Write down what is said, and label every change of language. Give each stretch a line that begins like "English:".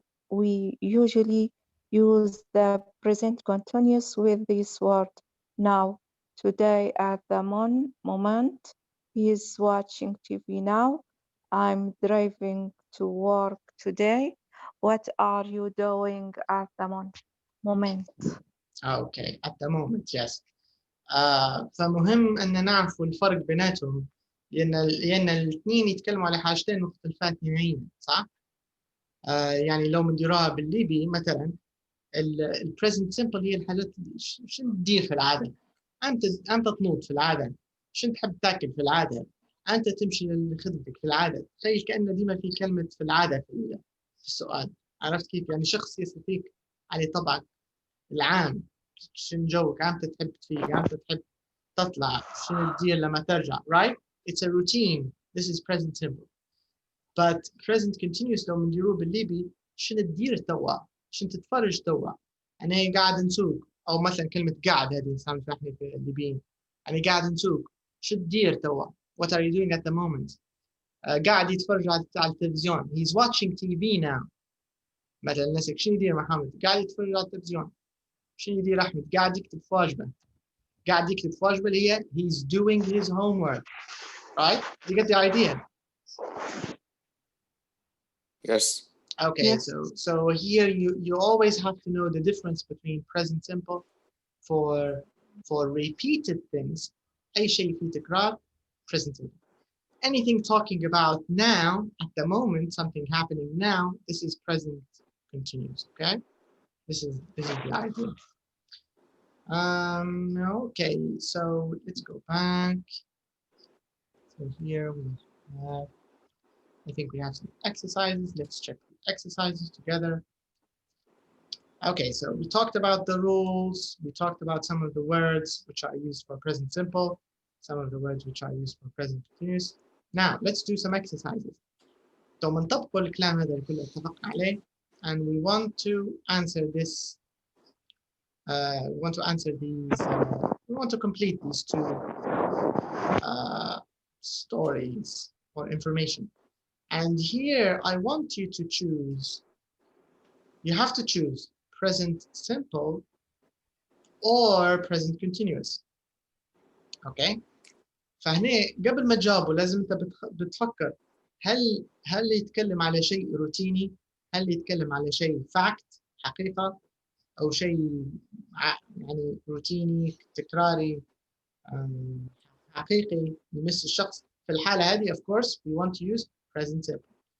English: We usually use the present continuous with this word now, today, at the moment. He is watching TV now. I'm driving to work today. What are you doing at the moment? Okay, at the moment, yes.
Arabic: فمهم أن نعرف الفرق بيناتهم لأن الاثنين يتكلموا على حاجتين مختلفات نوعيا صح؟ يعني لو منديروها بالليبي مثلا البريزنت سمبل هي الحاجات شنو تدير في العادة؟ أنت تنوض في العادة، شنو تحب تاكل في العادة؟ أنت تمشي لخدمتك في العادة، تخيل كأن ديما في كلمة في العادة في السؤال، عرفت كيف؟ يعني شخص يسأل فيك على طبعك العام، شنو جوك؟ أنت تحب تفيق، أنت تحب تطلع، شنو تدير لما ترجع، right?
English: It's a routine. This is present simple.
Arabic: But present continuous لو منديروه بالليبي شنو تدير توا؟ شنو تتفرج توا؟ أنا قاعد نسوق، أو مثلا كلمة قاعد هذه نستعمل فيها إحنا في الليبيين. أنا قاعد نسوق، شو تدير توا؟
English: What are you doing at the moment?
Arabic: قاعد يتفرج على التلفزيون.
English: He's watching TV now.
Arabic: مثلا نسك شنو يدير محمد؟ قاعد يتفرج على التلفزيون. شنو يدير أحمد؟ قاعد يكتب في واجبه. قاعد يكتب في واجبه اللي هي
English: he's doing his homework. Right? You get the idea? Yes. Okay, yes. So here you always have to know the difference between present simple for repeated things.
Arabic: أي شيء فيه تكرار present simple.
English: Anything talking about now, at the moment, something happening now, this is present continuous, okay? This is the idea. Okay, so let's go back. So here we have, I think we have some exercises. Let's check the exercises together. Okay, so we talked about the rules. We talked about some of the words which are used for present simple, some of the words which are used for present continuous. Now, let's do some exercises. So,
Arabic: نطبقوا الكلام هذا الكل اتفقنا عليه,
English: and we want to answer this. We want to answer these. We want to complete these two stories or information. And here, I want you to choose. You have to choose present simple or present continuous. Okay?
Arabic: فهنا قبل ما تجاوبوا لازم انت بتفكر هل يتكلم على شيء روتيني؟ هل يتكلم على شيء fact حقيقة أو شيء يعني روتيني تكراري حقيقي يمس الشخص؟ في الحالة هذه
English: of course we want to use present simple.